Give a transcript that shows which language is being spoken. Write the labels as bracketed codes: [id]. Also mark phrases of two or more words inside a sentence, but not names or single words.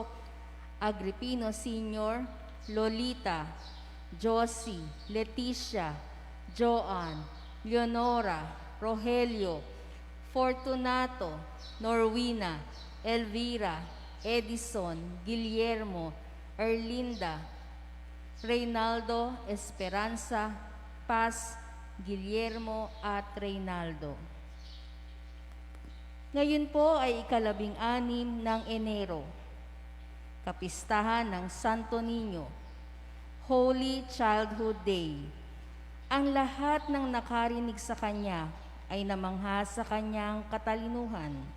[tl] Agripino Sr., Lolita, Josie, Leticia, Joan, Leonora, Rogelio, Fortunato, Norwina, Elvira, Edison, Guillermo, Erlinda, Reynaldo, Esperanza, Paz, Guillermo at Reynaldo. Ngayon po ay ika-16 ng Enero, kapistahan ng Santo Niño, Holy Childhood Day. Ang lahat ng nakarinig sa Kanya ay namangha sa Kanyang katalinuhan.